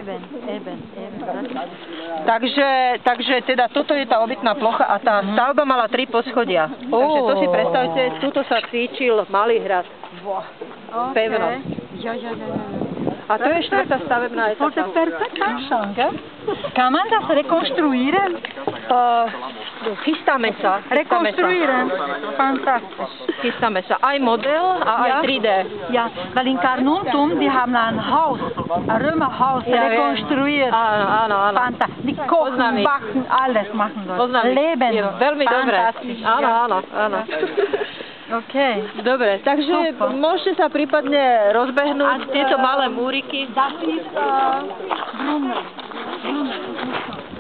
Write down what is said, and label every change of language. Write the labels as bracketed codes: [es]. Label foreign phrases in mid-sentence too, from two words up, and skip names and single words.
[sk] Takže teda toto je tá obytná plocha a tá stavba mala 3 poschodia. Takže to si predstavte, tuto sa cvičil malý hrad. Pevnosť. A to je štvrtá stavebná etapa. [ro] Foarte perfectă așa, [de] Kann man das rekonstruieren? [sk] Chystáme sa. [de] Rekonstruieren. Fantastisch. [sk] Chystáme sa. Aj model a aj 3D. [de] Ja, weil in Carnuntum, die haben ein Haus, ein Römerhaus rekonstruiert. [sk] Áno. [de] Fantastisch. Die kochen, backen, alles machen dort. Leben [sk] je veľmi dobré. Áno. OK. Dobre, takže môžete sa prípadne rozbehnúť tieto malé múriky. [de] Das ist Blumen.